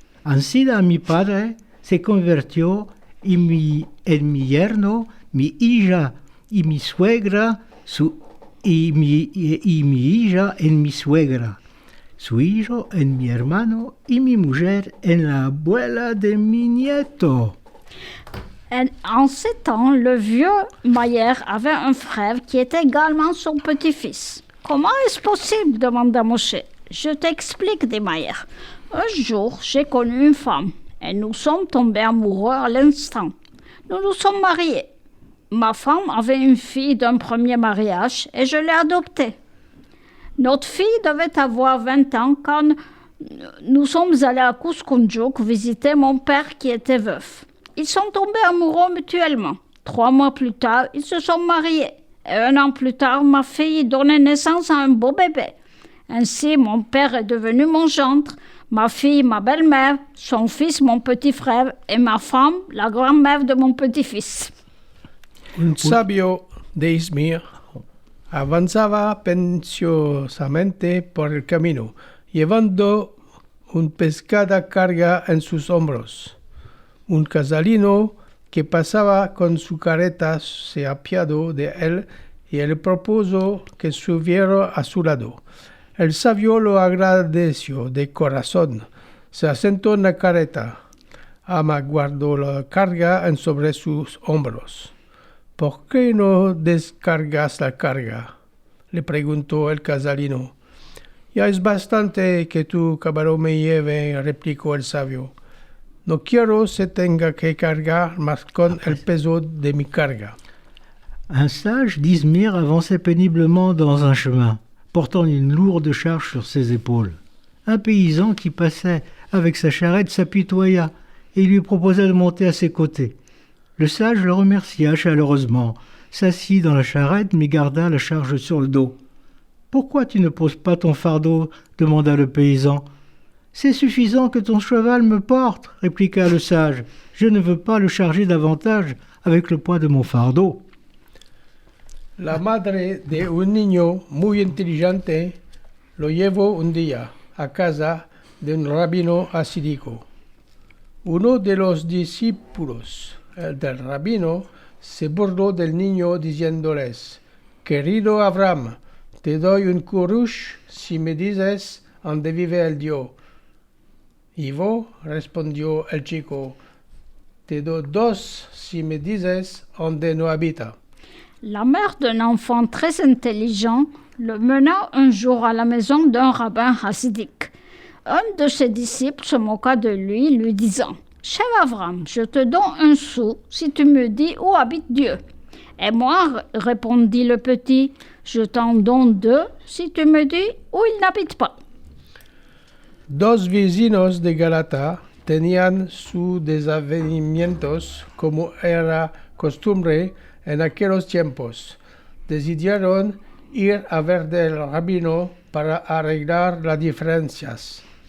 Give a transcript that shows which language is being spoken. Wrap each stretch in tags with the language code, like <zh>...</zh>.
<lad>Enseguida mi padre se convirtió en mi yerno, mi hija y mi suegra, y mi hija en mi suegra, su hijo en mi hermano y mi mujer en la abuela de mi nieto.</lad> <fr>En ces temps, le vieux Mayer avait un frère qui était également son petit-fils. Comment est-ce possible, demanda Moshe. Je t'explique, dit Mayer. Un jour, j'ai connu une femme et nous sommes tombés amoureux à l'instant. Nous nous sommes mariés. Ma femme avait une fille d'un premier mariage et je l'ai adoptée. Notre fille devait avoir 20 ans quand nous sommes allés à Kuskundjuk visiter mon père qui était veuf. Ils sont tombés amoureux mutuellement. 3 mois plus tard, ils se sont mariés. Et 1 an plus tard, ma fille donnait naissance à un beau bébé. Ainsi, mon père est devenu mon gendre, ma fille, ma belle-mère, son fils, mon petit frère, et ma femme, la grand-mère de mon petit-fils.</fr> <lad>Un sabio de Izmir avanzaba pensiosamente por el camino, llevando una pesada carga en sus hombros. Un casalino que pasaba con su carreta se apiadó de él y le propuso que subiera a su lado. El sabio lo agradeció de corazón. Se asentó en la carreta. Ama guardó la carga sobre sus hombros. ¿Por qué no descargas la carga?, le preguntó el casalino. Ya es bastante que tu caballo me lleve, replicó el sabio. No quiero se tenga que cargar más con el peso de mi carga.</lad> <fr>Un sage d'Izmir avançait péniblement dans un chemin, portant une lourde charge sur ses épaules. Un paysan qui passait avec sa charrette s'apitoya et lui proposa de monter à ses côtés. Le sage le remercia chaleureusement, s'assit dans la charrette mais garda la charge sur le dos. « Pourquoi tu ne poses pas ton fardeau ?» demanda le paysan. « C'est suffisant que ton cheval me porte, » répliqua le sage. « Je ne veux pas le charger davantage avec le poids de mon fardeau. »</fr> <lad>La madre de un niño muy inteligente lo llevó un día a casa de un rabino hasídico. Uno de los discípulos del rabino se burló del niño diciéndoles: «Querido Abraham, te doy un curush si me dices dónde vive el Dios». «Y vos», respondió el chico, «te doy 2 si me dices dónde no habita».</lad> <fr>La mère d'un enfant très intelligent le mena un jour à la maison d'un rabbin hassidique. Un de ses disciples se moqua de lui disant: « Cher Avram, je te donne 1 sou si tu me dis où habite Dieu. » Et moi, répondit le petit, je t'en donne 2 si tu me dis où il n'habite pas.</fr> <lad>2 vecinos de Galata tenían sus desavenimientos como era costumbre en aquellos tiempos. Decidieron ir a ver del rabino para arreglar las diferencias.</lad>